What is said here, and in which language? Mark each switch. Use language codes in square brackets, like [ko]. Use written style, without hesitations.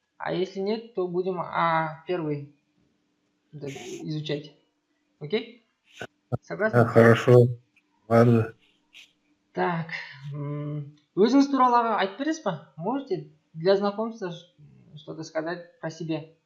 [ru] А если нет, то будем первый изучать. Окей? Согласны? Хорошо, ладно. [kk] Так, өзіңіз туралы айтып бересіз ба? [ru] Можете для знакомства что-то сказать про себя?